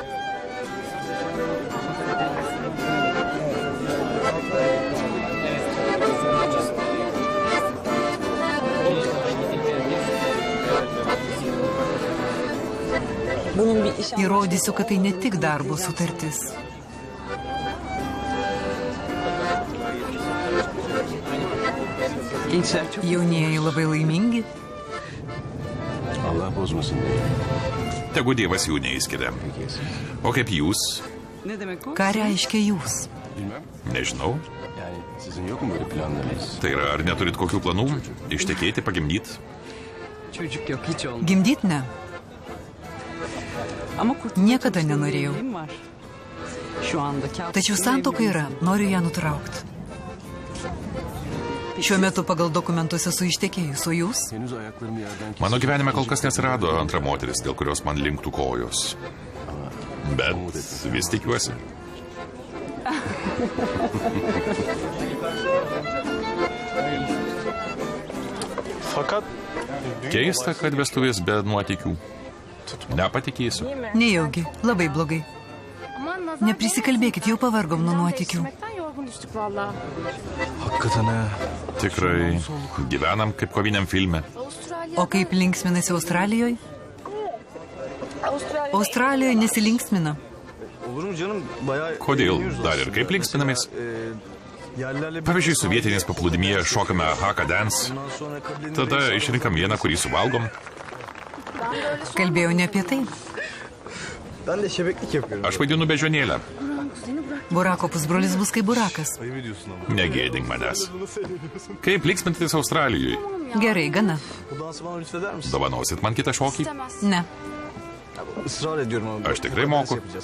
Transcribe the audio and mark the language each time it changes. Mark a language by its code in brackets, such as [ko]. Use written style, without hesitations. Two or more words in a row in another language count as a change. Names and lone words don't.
[lt] Įrodysiu, kad tai ne tik darbo sutartis. Jaunieji labai laimingi. [tr] Allah bozmasın diye. [lt] Tegu Dievas jų neįskiria. O kaip jūs? Ką reiškia jūs? Nežinau. [tr] Yani sizin yok mu böyle planlarınız? [lt] Tai yra, ar neturit kokių planų? Ištekėti, pagimdyti? Gimdyt ne. Niekada nenorėjau. Tačiau santuoka yra, noriu ją nutraukti. Šiuo metu pagal dokumentus esu ištekėjus, o jūs? [tr] Henüz ayaklarımı yerden [lt] Mano gyvenime kol kas nesirado antra moteris, dėl kurios man linktų kojos. Bet vis tikiuosi. [tr] Fakat [lt] Keista, kad vestuvės be nuotykių. Nepatikėsiu. Nejaugi, labai blogai. Neprisikalbėkit, jau pavargom nuo nuotykių. [tr] hakikaten ha. [lt] Tikrai gyvenam kaip koviniam filme. O kaip linksminasi Australijoje? Australijoje nesilinksmina. [tr] Olur mu canım? Bayağı [lt] Kodėl? [tr] eğleniyoruz [lt] Dar ir [tr] aslında. [lt] kaip linksminamės? [tr] Yerlerle [lt] Pavyzdžiui, su vietiniais paplūdimyje šokame haka dance. [tr] Ondan sonra kabilenin [lt] Tada išrinkam vieną, kurį suvalgom. Kalbėjau ne apie tai. [tr] Ben de şebeklik yapıyorum. [lt] Aš vaidinu bežionėlę. Burako pusbrolis bus kaip burakas. [tr] Ayıp ediyorsun ama. [lt] Negėdink manęs. Kaip linksmintis Australijoje? Gerai, gana. [tr] Bu dansı bana lütfeder misin? [lt] Dovanosit man kitą šokį? Ne. [tr] Israr ediyorum ama. [lt] Aš tikrai [tr] Dans [lt] moku. [tr] yapacağız.